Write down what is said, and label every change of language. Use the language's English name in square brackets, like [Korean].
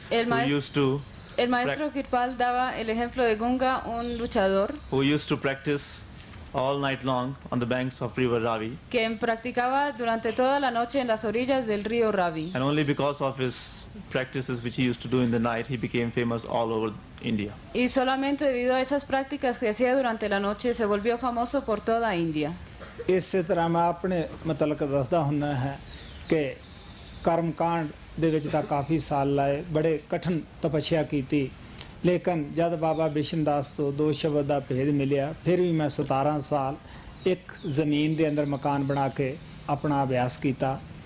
[Spanish] El [English] who [Spanish] maestro Kirpal daba el ejemplo de Gunga, un luchador [English] used to practice all night long on the banks of River Ravi, [Spanish] que practicaba durante toda la noche en las orillas del río Ravi. [English] and only because of his practices which he used to do in the night, he became famous all over India. [Spanish] Y solamente debido a esas prácticas que hacía durante la noche se volvió famoso por toda India. [Punjabi] ਇਸੇ ਤਰ੍ਹਾਂ ਮੈਂ ਆਪਣੇ ਮਤਲਬ ਦੱਸਦਾ ਹੁੰਦਾ ਹੈ ਕਿ ਕਰਮਕਾਂਡ ਦੇ ਵਿੱਚ ਤਾਂ ਕਾਫੀ ਸਾਲ ਲਾਏ, ਬੜੇ ਕਠਿਨ ਤਪੱਸਿਆ ਕੀਤੀ, ਲੇਕਿਨ ਜਦ ਬਾਬਾ ਬਿਸ਼ਨ ਦਾਸ ਤੋਂ ਦੋ ਸ਼ਬਦ ਦਾ ਭੇਦ ਮਿਲਿਆ, ਫਿਰ ਵੀ ਮੈਂ 17 ਸਾਲ ਇੱਕ ਜ਼ਮੀਨ ਦੇ ਅੰਦਰ ਮਕਾਨ ਬਣਾ ਕੇ ਆਪਣਾ ਅਭਿਆਸ ਕੀਤਾ।